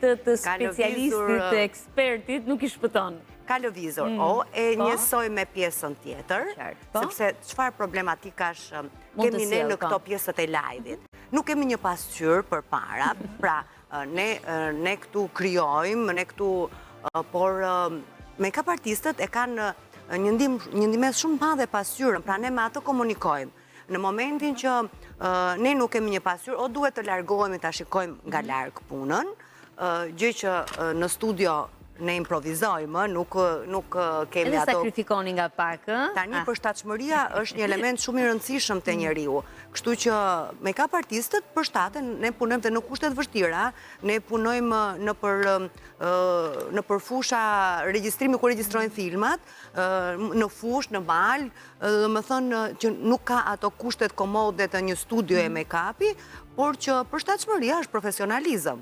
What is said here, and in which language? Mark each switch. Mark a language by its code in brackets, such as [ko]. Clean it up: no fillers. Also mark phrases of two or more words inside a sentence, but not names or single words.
[sq] Edhe një syrit të specialistit, të ekspertit, nuk i shpëton. Ka lëvizur, e njësoj me pjesën tjetër, sepse qëfar problematikash kemi ne në këto pjesët e live-it. Nuk kemi një pasqyrë për para, pra ne këtu kryojmë, ne këtu, por make-up artistët e kanë një ndimes shumë madhe pasqyrën, pra ne me atë komunikojmë. Në momentin që ne nuk kemi një pasqyrë, o duhet të largohemi ta shikojmë nga larg punën, gjë që në studio ne improvizojmë, nuk kemi ato... Edhe sakrifikoni nga pak, Tani përshtatshmëria është një element shumë i rëndësishëm te njeriu. Kështu që make-up artistët përshtaten, ne punojmë dhe në kushtet vështira, ne punojmë në për fusha regjistrimi ku regjistrojnë filmat, në fush, në mal, dhe më thënë që nuk ka ato kushtet komode të një studio e make-upi, por që përshtatshmëria është profesionalizëm.